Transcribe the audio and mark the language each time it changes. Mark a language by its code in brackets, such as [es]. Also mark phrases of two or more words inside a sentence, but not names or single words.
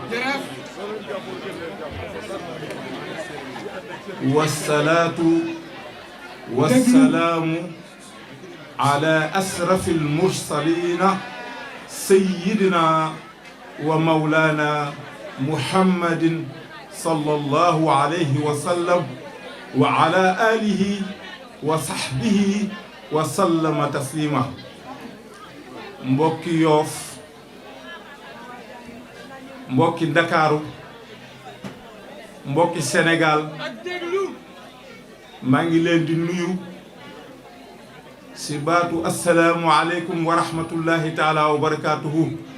[ar] والصلاة والسلام على أشرف المرسلين سيدنا ومولانا محمد صلى الله عليه وسلم وعلى آله وصحبه وسلم تسليما. [wo] mbokki Yoof, mbokki Ndakaaru, mbokki Sénégal, maa ngi leen di nuyu si baatu [ar] السلام عليكم ورحمة الله تعالى وبركاته.